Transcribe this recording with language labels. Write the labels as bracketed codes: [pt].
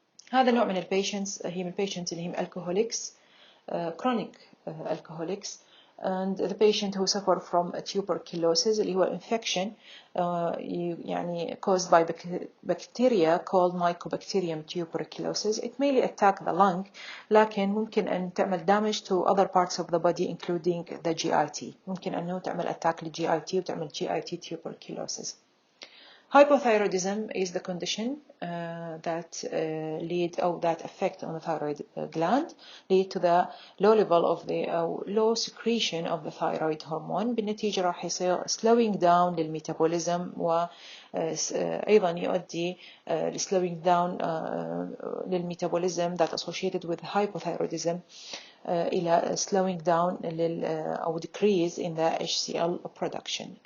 [ar] هذا النوع من البيشنتس هي من البيشنتس اللي هم [en] alcoholics, chronic alcoholics, and the patient who suffer from tuberculosis [ar] اللي هو [en] infection يعني caused by bacteria called Mycobacterium tuberculosis. It mainly attack the lung [ar] لكن ممكن أن تعمل [en] damage to other parts of the body including the GIT. [ar] ممكن أنه تعمل [en] attack [ar] لل GIT وتعمل GIT tuberculosis. [en] Hypothyroidism is the condition that lead or that affect on the thyroid gland, lead to the low level of the low secretion of the thyroid hormone. [ar] بالنتيجة راح يصير [en] slowing down [ar] للميتابوليزم، وأيضا يؤدي [en] slowing down للميتابوليزم that associated with hypothyroidism إلى slowing down أو decrease in the HCl production.